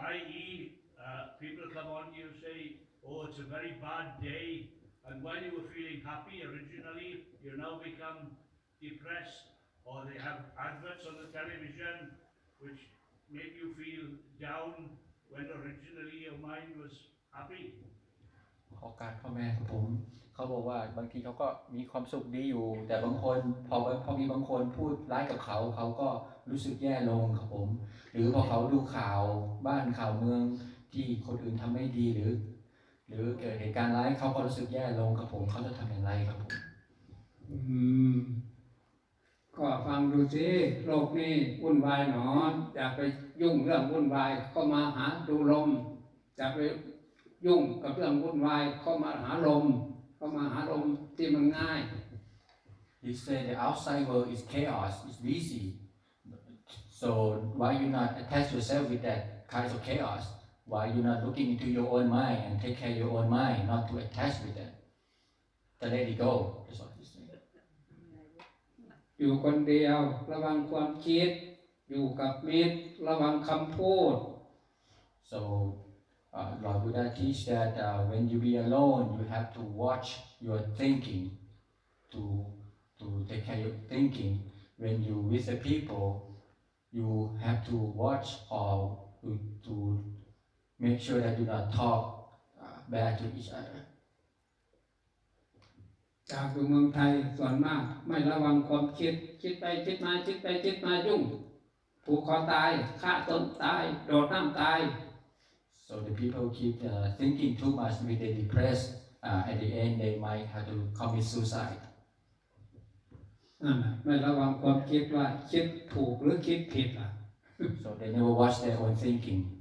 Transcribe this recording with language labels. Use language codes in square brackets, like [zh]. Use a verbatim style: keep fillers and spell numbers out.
[en] that is, uh, people come on to you and say, oh, it's a very bad day. And when you were feeling happy originally, you now become depressed. Or they have adverts on the television which make you feel down when originally your mind was happy. [th] ขอการพ่อแม่ของผมเขาบอกว่าบางทีเขาก็มีความสุขดีอยู่แต่บางคนพอพอมีบางคนพูดร้ายกับเขาเขาก็รู้สึกแย่ลงครับผมหรือพอเขาดูข่าวบ้านข่าวเมืองที่คนอื่นทำไม่ดีหรือหรือเกิดเหตุการณ์ร้ายเขาก็รู้สึกแย่ลงครับผมเขาจะทำอย่างไรครับผม อืมก็ฟังดูสิโลกนี้วุ่นวายหนออย่าไปยุ่งเรื่องวุ่นวายเข้ามาหาดูลมอย่าไปยุ่งกับเรื่องวุ่นวายเข้ามาหาลมเข้ามาหาลมที่มันง่าย [en] You say the outside world is chaos, it's busy. So why you not attach yourself with that kind of chaos? Why you're not looking into your own mind and take care of your own mind, not to attach with that? To let it go. That's what he's saying. [th] อยู่คนเดียวระวังความคิดอยู่กับมิตรระวังคำพูด [en] So uh, Lord Buddha teach that uh, when you be alone you have to watch your thinking to to take care of your thinking. When you with the people you have to watch or to, to make sure that you not talk uh, bad to each other. [th] จากอยู่เมืองไทยส่วนมากไม่ระวังความคิดคิดไปคิดมาคิดไปคิดมายุ่งผูกคอตายฆ่าตนตายโดดน้ำตาย [en] So the people keep uh, thinking too much when they depressed uh, at the end they might have to commit suicide [th] อ่าไม่ระวังความคิดว่าคิดถูกหรือคิดผิดล่ะ [en] So they never watch their own thinking.